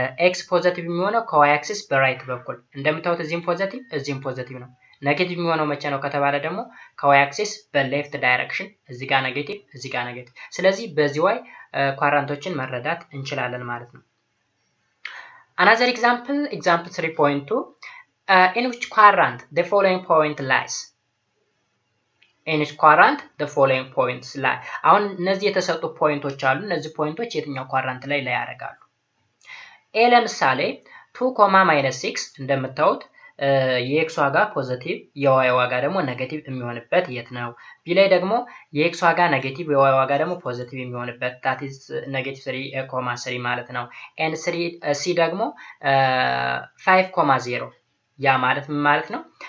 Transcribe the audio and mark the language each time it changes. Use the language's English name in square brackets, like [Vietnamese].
[Amharic] x ፖዚቲቭ የሚሆነው ከy አክሲስ በራይት በኩል እንደምታዩት እዚህም ፖዚቲቭ ነው። ኔጌቲቭ የሚሆነው መቼ ነው ከተባለ ደግሞ ከy አክሲስ በሌፍት ዳይሬክሽን እዚህ ጋር ኔጌቲቭ እዚህ ጋር ኔጌቲቭ። ስለዚህ በዚህ y ኳድራንቶችን መረዳት እንችላለን ማለት ነው። [English] Another example 3.2 in which quadrant the following point lies? In which quadrant the following points lie? [Amharic] አሁን እነዚህ የተሰጡ ፖይንቶች አሉ። እነዚህ ፖይንቶች የትኛው ኳድራንት ላይ ያደርጋሉ? a ለምሳሌ 2, -6 እንደምታዩት የx ዋጋ ፖዚቲቭ የy ዋጋ ደግሞ ኔጌቲቭ የሚሆንበት የት ነው? b ላይ ደግሞ የx ዋጋ ኔጌቲቭ የy ዋጋ ደግሞ ፖዚቲቭ የሚሆንበት that is -3, ማለት ነው። and c ደግሞ 5, ያ ማለት ምን ማለት ነው?